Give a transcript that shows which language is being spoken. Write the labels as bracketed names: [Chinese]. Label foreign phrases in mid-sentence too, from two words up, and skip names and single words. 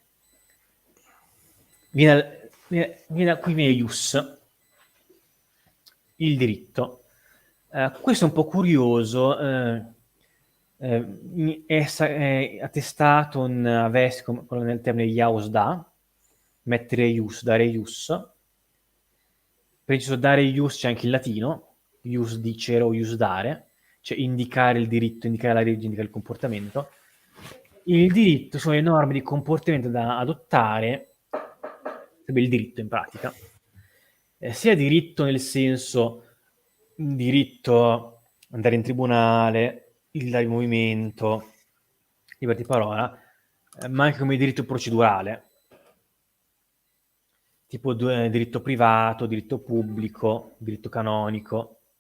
[Italian] Qui viene ius, il diritto. Questo è un po' curioso, è attestato in Aves nel termine ius da, mettere ius, dare ius. Preciso, [Latin] dare ius [Italian] c'è anche in latino, [Latin] ius dicere [Italian] o [Latin] ius dare, [Italian] cioè indicare il diritto, indicare la legge, indicare il comportamento. Il diritto sono le norme di comportamento da adottare, sarebbe il diritto in pratica, sia diritto nel senso diritto andare in tribunale, libertà di movimento, libertà di parola, ma anche come diritto procedurale, tipo diritto privato, diritto pubblico, diritto canonico.